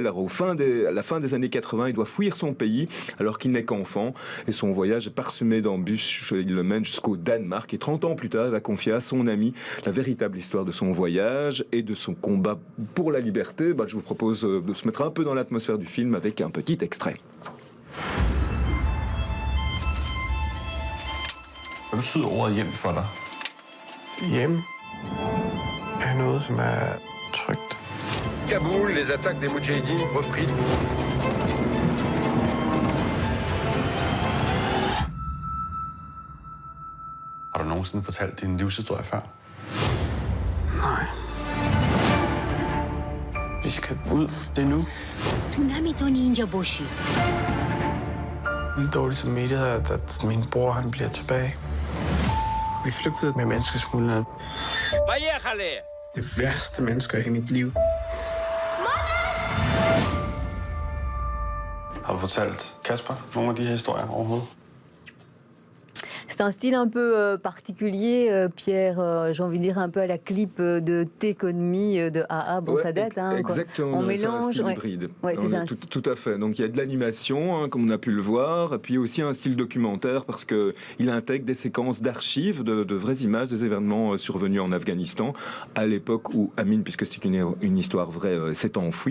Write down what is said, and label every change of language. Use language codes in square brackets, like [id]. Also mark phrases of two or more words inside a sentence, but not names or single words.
[fr] Alors, à la fin des années 80, il doit fuir son pays alors qu'il n'est qu'enfant. Et son voyage est parsemé d'embûches. Il le mène jusqu'au Danemark. Et 30 ans plus tard, il va confier à son ami la véritable histoire de son voyage et de son combat pour la liberté. Je vous propose de se mettre un peu dans l'atmosphère du film avec un petit extrait. [da] Hvad betyder ordet hjem for dig? Hjem er noget, som er trygt. [fr] Kaboul, les attaques des Moudjahidines repris. [da] Har du nogensinde fortalt din livshistorie før? Nej. Vi skal ud. Det er nu. Tsunami ninja boshi. Lidt dårligt samvittighed, at min bror han bliver tilbage. Vi flygtede med menneskesmuglerne. Det værste mennesker i mit liv. Har du fortalt Kasper nogle af de her historier overhovedet? [fr] C'est un style un peu particulier, Pierre, j'ai envie de dire un peu à la clip de Take On Me de AA. Bon, ça date, exactement, on mélange. C'est un style hybride. Ouais, c'est ça. Tout à fait. Donc il y a de l'animation, comme on a pu le voir, et puis aussi un style documentaire parce qu'il intègre des séquences d'archives, de vraies images des événements survenus en Afghanistan à l'époque où Amin, puisque c'est une histoire vraie, s'est enfui.